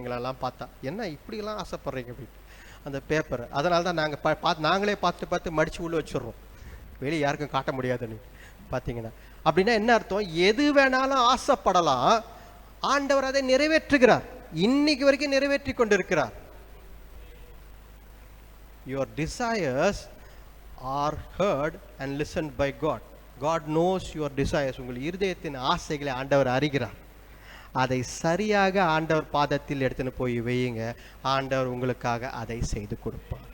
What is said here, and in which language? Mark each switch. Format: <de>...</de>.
<ta>எங்களெல்லாம் பார்த்தா, என்ன இப்படியெல்லாம் ஆசைப்படுறீங்க அப்படின்னு அந்த பேப்பர். அதனால தான் நாங்கள் நாங்களே பார்த்து மடித்து உள்ளே வச்சுடுறோம், வெளியே யாருக்கும் காட்ட முடியாதுன்னு. பார்த்தீங்கன்னா அப்படின்னா என்ன அர்த்தம்? எது வேணாலும் ஆசைப்படலாம், ஆண்டவர் அதை நிறைவேற்றுகிறார். இன்னைக்கு வரைக்கும் நிறைவேற்றி கொண்டிருக்கிறார்.</ta> <en>Your desires are heard and listened by God. God knows your desires.</en> <ta>உங்கள் இருதயத்தின் ஆசைகளை ஆண்டவர் அறிகிறார். அதை சரியாக ஆண்டவர் பாதத்தில் எடுத்துன்னு போய் வையுங்க. ஆண்டவர் உங்களுக்காக அதை செய்து கொடுப்பார்.</ta>